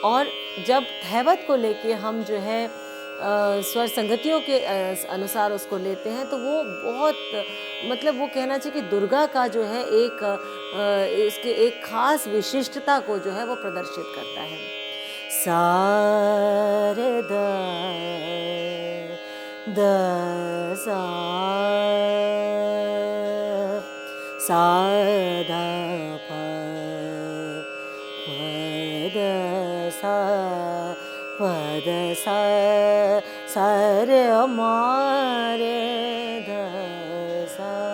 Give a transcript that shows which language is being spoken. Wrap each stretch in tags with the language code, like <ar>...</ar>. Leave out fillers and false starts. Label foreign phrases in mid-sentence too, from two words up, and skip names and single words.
<hi>और जब धैवत को लेके हम जो है स्वर संगतियों के अनुसार उसको लेते हैं, तो वो बहुत मतलब वो कहना चाहिए कि दुर्गा का जो है एक इसके एक खास विशिष्टता को जो है वो प्रदर्शित करता है। सा रे द सा सा ध प द सा प द सा सा रे म रे ध सा</hi>